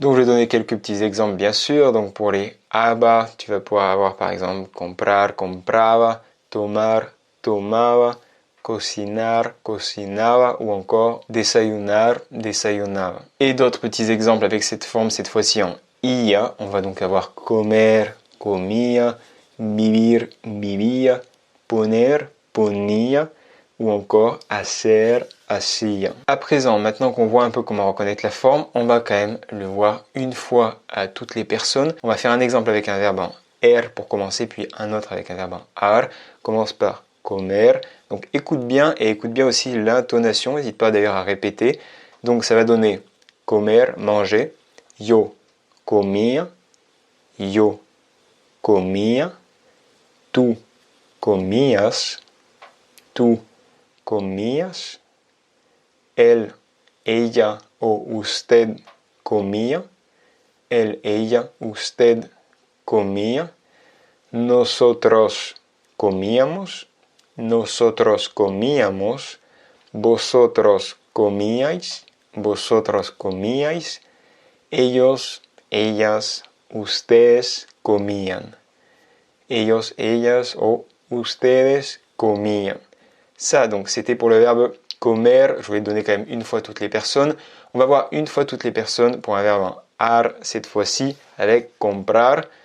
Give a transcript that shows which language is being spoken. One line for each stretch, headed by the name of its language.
French: Donc je vais donner quelques petits exemples bien sûr. Donc pour les aba, tu vas pouvoir avoir par exemple
Spanish: comprar, compraba, tomar, tomaba, cocinar, cocinaba
French: ou encore
Spanish: desayunar, desayunaba.
French: Et d'autres petits exemples avec cette forme cette fois-ci en ia. On va donc avoir
Spanish: comer, comía, vivir, vivía, poner, ponía
French: ou encore
Spanish: hacer, hacía.
French: À présent, maintenant qu'on voit un peu comment reconnaître la forme, on va quand même le voir une fois à toutes les personnes. On va faire un exemple avec un verbe en er pour commencer, puis un autre avec un verbe en ar. Commence par comer. Donc écoute bien et écoute bien aussi l'intonation. N'hésite pas d'ailleurs à répéter. Donc ça va donner comer, manger.
Spanish: Yo comía, yo comía, tú comías, tú comías, él, ella o usted comía, él, ella, usted comía, nosotros comíamos, nosotros comíamos, vosotros comíais, vosotros comíais, ellos, ellas, ustedes comían. Ellos, ellas o ustedes comían.
French: Ça, donc, c'était pour le verbe comer. Je vais donner quand même une fois toutes les personnes. On va voir une fois toutes les personnes pour un verbe en ar, cette fois-ci, avec comprar.